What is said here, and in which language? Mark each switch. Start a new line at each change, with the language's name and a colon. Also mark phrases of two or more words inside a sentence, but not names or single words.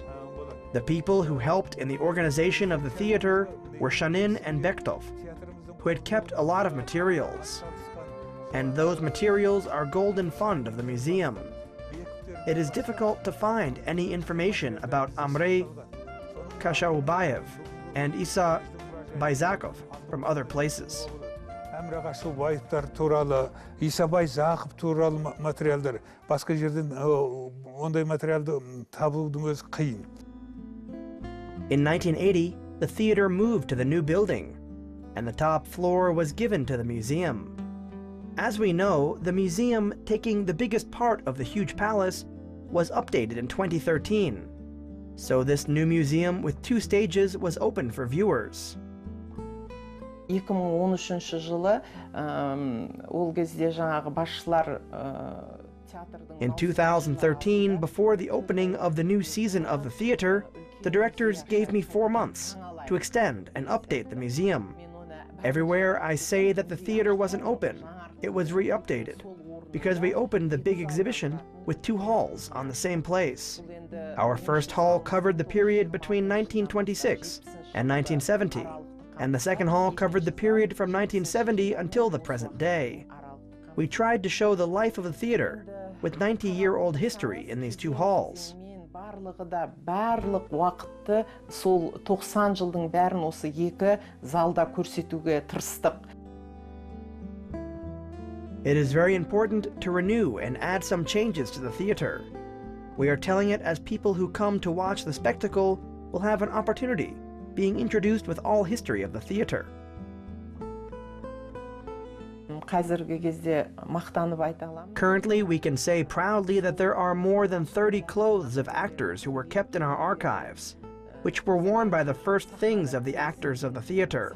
English: The people who helped in the organization of the theater were Shanin and Bekhtov, who had kept a lot of materials. and those materials are golden fund of the museum. It is difficult to find any information about Amrey Kashaubayev and Isa Bayzakov from other places.
Kazakh: Әмре Қашаубаевтар туралы, Исабай Зақып туралы материалдар, басқа жерден ондай материалды табудың өзі қиын.
English: In 1980, the theater moved to the new building, and the top floor was given to the museum. As we know, the museum, taking the biggest part of the huge palace, was updated in 2013. So this new museum with 2 stages was open for viewers.
Kazakh: 2013 жылы ол кезде жаңағы басшылар театрдың
English: In 2013, before the opening of the new season of the theater, the directors gave me 4 months to extend and update the museum. Everywhere I say that the theater wasn't open, it was re-updated, because we opened the big exhibition with 2 halls on the same place. Our first hall covered the period between 1926 and 1970, and the second hall covered the period from 1970 until the present day. We tried to show the life of the theater with 90-year-old history in these 2 halls.
Kazakh: Барлық уақытты сол 90 жылдың бәрін осы 2 залда көрсетуге тырыстық.
English: It is very important to renew and add some changes to the theater. We are telling it as people who come to watch the spectacle will have an opportunity, being introduced with all history of the theater. Currently, we can say proudly that there are more than 30 clothes of actors who were kept in our archives, which were worn by the first things of the actors of the theater.